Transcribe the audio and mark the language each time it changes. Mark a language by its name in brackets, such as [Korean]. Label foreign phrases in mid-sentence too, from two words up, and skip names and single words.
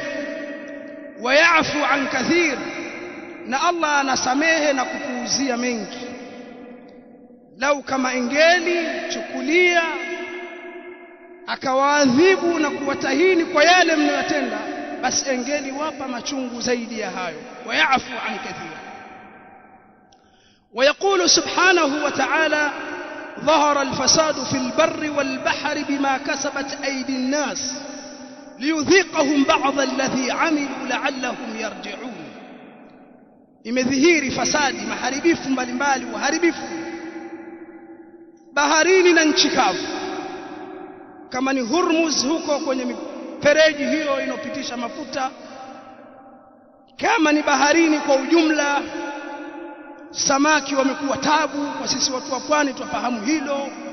[Arabic] ويعفو عن كثير, [Swahili] na Allah anasamehe na kupuuzia mengi. Lau kama ingeli chukulia akawaadhibu na kuwatahini kwa yale mnayotenda, basi ingeli wapa machungu zaidi ya hayo. [Arabic] ويعفو عن كثير. ويقول سبحانه وتعالى ظهر الفساد في البر والبحر بما كسبت أيدي الناس ليذيقهم بعض الذي عملوا لعلهم يرجعون. [Swahili] imedhihiri fasadi, maharibifu mbalimbali, uharibifu baharini na nchi kavu, kama ni Hormuz huko kwenye mifereji hiyo inopitisha mafuta, kama ni baharini kwa ujumla, samaki wamekuwa tabu kwa sisi watu wa pwani tufahamu hilo.